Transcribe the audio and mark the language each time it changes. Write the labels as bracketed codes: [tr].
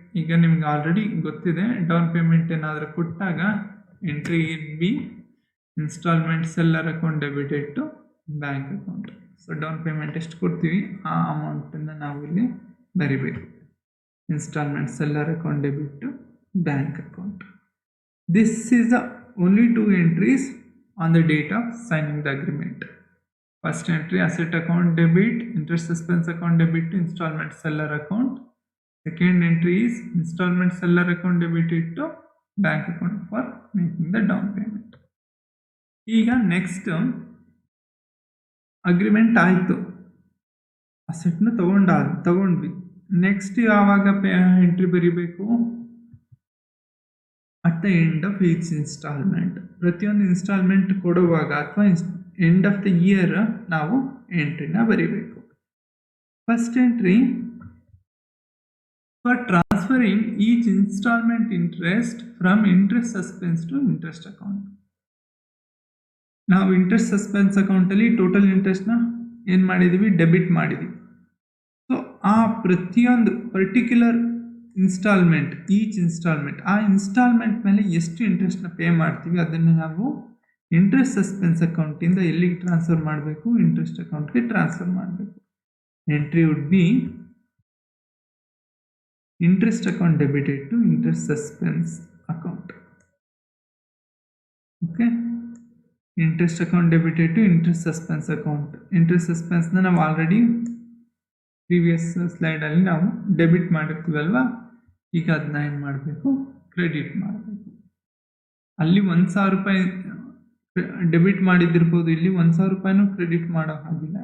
[kn] ಈಗ ನಿಮ್ಗೆ ಆಲ್ರೆಡಿ ಗೊತ್ತಿದೆ, ಡೌನ್ ಪೇಮೆಂಟ್ ಏನಾದರೂ ಕೊಟ್ಟಾಗ [en] Entry be installment seller account debited to bank account. [kn] So down payment ಎಷ್ಟು ಕೊಡ್ತೀವಿ ಆ ಅಮೌಂಟನ್ನು ನಾವು ಇಲ್ಲಿ ಬರಿಬೇಕು, [en] Installment seller account debit to bank account. This is the only 2 entries on the date of signing the agreement. First entry, asset account debit, interest suspense account debit to installment seller account. Second entry is installment seller account debited to bank account for making the down payment. [kn] ಈಗ next agreement ಆಯಿತು, ಅಸೆಟ್ನ ತಗೊಂಡ್ವಿ. Next ಯಾವಾಗ entry ಬರೀಬೇಕು, [en] At the end of each installment. [kn] ಪ್ರತಿಯೊಂದು instalment ಕೊಡುವಾಗ ಅಥವಾ [en] end of the year [kn] ನಾವು ಎಂಟ್ರಿನ ಬರೀಬೇಕು. [en] First entry, for transferring each installment interest from interest suspense to interest account. [kn] ನಾವು ಇಂಟ್ರೆಸ್ಟ್ ಸಸ್ಪೆನ್ಸ್ ಅಕೌಂಟಲ್ಲಿ ಟೋಟಲ್ ಇಂಟ್ರೆಸ್ಟ್ನ ಏನು ಮಾಡಿದ್ದೀವಿ, ಡೆಬಿಟ್ ಮಾಡಿದ್ದೀವಿ. ಸೊ ಆ ಪ್ರತಿಯೊಂದು ಪರ್ಟಿಕ್ಯುಲರ್ ಇನ್ಸ್ಟಾಲ್ಮೆಂಟ್, ಈಚ್ ಇನ್ಸ್ಟಾಲ್ಮೆಂಟ್, ಆ ಇನ್ಸ್ಟಾಲ್ಮೆಂಟ್ ಮೇಲೆ ಎಷ್ಟು ಇಂಟ್ರೆಸ್ಟ್ನ ಪೇ ಮಾಡ್ತೀವಿ ಅದನ್ನು ನಾವು ಇಂಟ್ರೆಸ್ಟ್ ಸಸ್ಪೆನ್ಸ್ ಅಕೌಂಟಿಂದ ಎಲ್ಲಿಗೆ ಟ್ರಾನ್ಸ್ಫರ್ ಮಾಡಬೇಕು, ಇಂಟ್ರೆಸ್ಟ್ ಅಕೌಂಟ್ಗೆ ಟ್ರಾನ್ಸ್ಫರ್ ಮಾಡಬೇಕು. [en] Entry would be interest account debited to interest suspense account. Okay, interest account debited to interest suspense account. [kn] Interest suspense na ನಾವು ಆಲ್ರೆಡಿ ಪ್ರೀವಿಯಸ್ ಸ್ಲೈಡ್ ಅಲ್ಲಿ ನಾವು ಡೆಬಿಟ್ ಮಾಡಿರ್ತೀವಲ್ವಾ, ಈಗ ಅದನ್ನ ಏನು ಮಾಡಬೇಕು, ಕ್ರೆಡಿಟ್ ಮಾಡಬೇಕು. ಅಲ್ಲಿ 1,000 ರೂಪಾಯಿ ಡೆಬಿಟ್ ಮಾಡಿದಿರ್ಬೋದು, ಇಲ್ಲಿ 1,000 ರೂಪಾಯಿನೂ ಕ್ರೆಡಿಟ್ ಮಾಡೋ ಹಾಗಿಲ್ಲ.